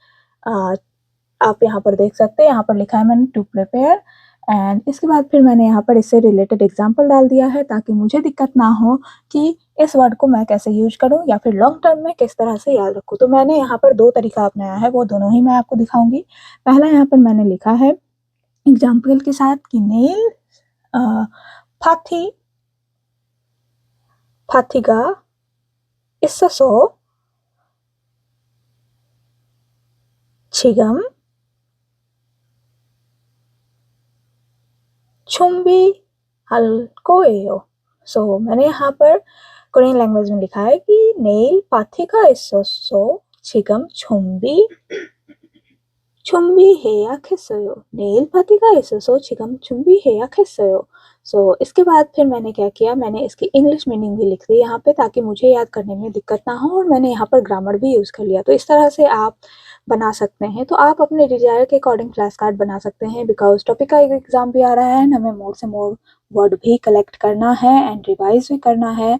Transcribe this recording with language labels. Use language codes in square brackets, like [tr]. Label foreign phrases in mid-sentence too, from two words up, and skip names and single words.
[hi] आप यहाँ पर देख सकते हैं, यहाँ पर लिखा है मैंने [en] to prepare, and [hi] इसके बाद फिर मैंने यहाँ पर इससे [en] related example [hi] डाल दिया है ताकि मुझे दिक्कत ना हो कि इस वर्ड को मैं कैसे यूज करूँ या फिर [en] long term [hi] में किस तरह से याद रखूँ। तो मैंने यहाँ पर दो तरीका अपनाया है, वो दोनों ही मैं आपको दिखाऊंगी। पहला यहाँ पर मैंने लिखा है एग्जाम्पल के साथ कि नेल फाथी फाथिगा [ko] 있어서 지금 준비할 거예요। [hi] सो मैंने यहाँ पर [en] Korean language [hi] में लिखा है कि नेल [ko] 파티가 있어서 지금 준비해야겠어요। नेल 파티가 있어서 지금 준비해야겠어요। [hi] सो इसके बाद फिर मैंने क्या किया, मैंने इसकी [en] English meaning [hi] भी लिख दी यहाँ पे ताकि मुझे याद करने में दिक्कत ना हो, और मैंने यहाँ पर ग्रामर भी यूज़ कर लिया। तो इस तरह से आप बना सकते हैं। तो आप अपने डिजायर के अकॉर्डिंग [en] flash card [hi] बना सकते हैं। बिकॉज टॉपिक का एक एग्जाम भी आ रहा है, हमें मोर से मोर वर्ड भी कलेक्ट करना है [en] and revise [hi] भी करना है।